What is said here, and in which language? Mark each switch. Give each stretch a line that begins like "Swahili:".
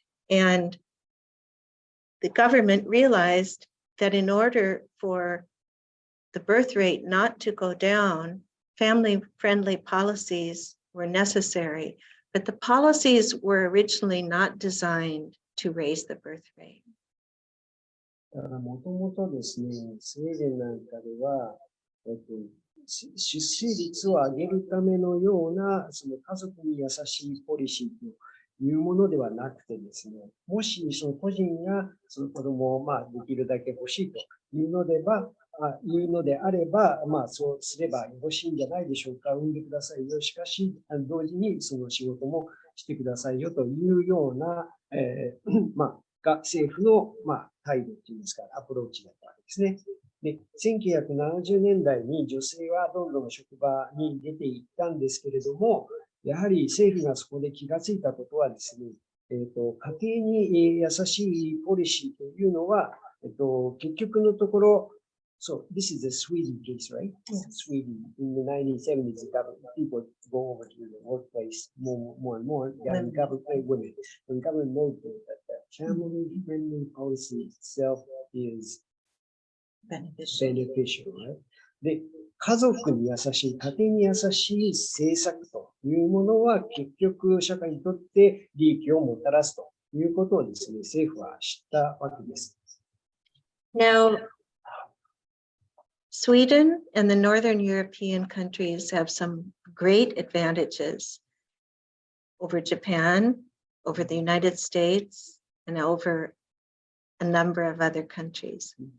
English: And the government realized that in order for the birth rate not to go down, family-friendly policies were necessary, but the policies were originally not designed to raise the birth rate.
Japanese: だからもともとですね、スウェーデンなんかでは、出生率を上げるためのような、その家族に優しいポリシーというものではなくてですね、もしその個人がその子供をできるだけ欲しいというのであれば、そうすればよろしいんじゃないでしょうか。産んでくださいよ。しかし、同時にその仕事もしてくださいよというような、政府の態度といいますか、アプローチだったわけですね。で、1970年代に女性はどんどん職場に出ていったんですけれども、やはり政府がそこで気がついたことはですね、家庭に優しいポリシーというのは、結局のところ、
English: So this is a Sweden case, right? Yes. Sweden in the 1970s, people go over to the workplace more and more. When government noted that the family-friendly policy itself is beneficial, right?
Japanese: で、家族に優しい、家庭に優しい政策というものは結局社会にとって利益をもたらすということをですね、政府は知ったわけです。
English: Now, Sweden and the Northern European countries have some great advantages over Japan, over the United States, and over a number of other countries.